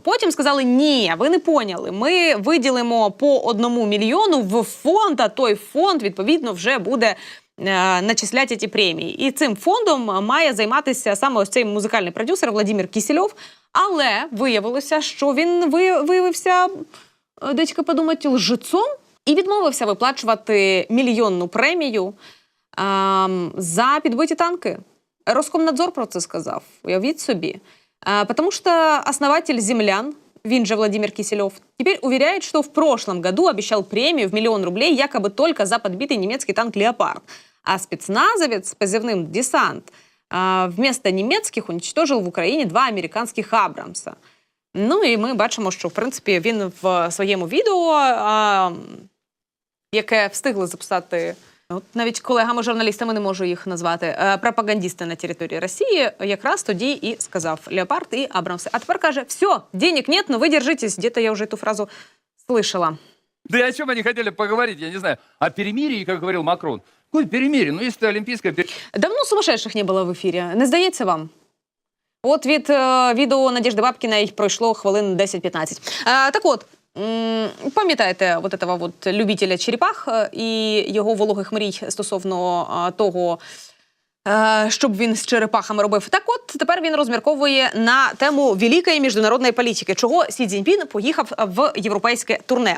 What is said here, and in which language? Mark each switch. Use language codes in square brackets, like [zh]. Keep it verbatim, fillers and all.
[uk] Потім сказали: ні, ви [ru] не поняли, [uk] ми виділимо по одному мільйону в фонд, а той фонд, відповідно, вже буде начислять ці премії. І цим фондом має займатися саме ось цей музикальний продюсер Владимир Кісельов. Але виявилося, що він виявився, дечка подумати, лжецом і відмовився виплачувати мільйонну премію а, за підбиті танки. Роскомнадзор про це сказав, уявіть собі. [ru] А, потому що основатель «Землян», він же Владимир Кисельов, теперь уверяет, что в прошлом году обещал премию в миллион рублей якобы только за подбитый немецкий танк «Леопард». А спецназовец с позывным «Десант» вместо немецких уничтожил в Украине два американских «Абрамса». [uk] Ну і ми бачимо, що, в принципі, він в своєму відео, а, яке встигли записати, от навіть колегами-журналістами не можу їх назвати, пропагандисти на території Росії, якраз тоді і сказав: «Леопард» і «Абрамси». А тепер каже: [ru] все, денег нет, но вы держитесь. Где-то я уже эту фразу слышала. Да и о чем они хотели поговорить, я не знаю. О перемирии, как говорил Макрон. Какое перемирие? Ну, если олимпийское перемирие. Давно сумасшедших не было в эфире. [uk] Не здається вам? От від е, відео Надежди Бабкіна їх пройшло хвилин десять-п'ятнадцять. Е, так от, м- пам'ятаєте [ru] от этого [uk] от любителя черепах е, і його вологих мрій стосовно е, того, е, щоб він з черепахами робив. Так от, тепер він розмірковує на тему великої міжнародної політики, чого Сі Цзіньпін поїхав в європейське турне.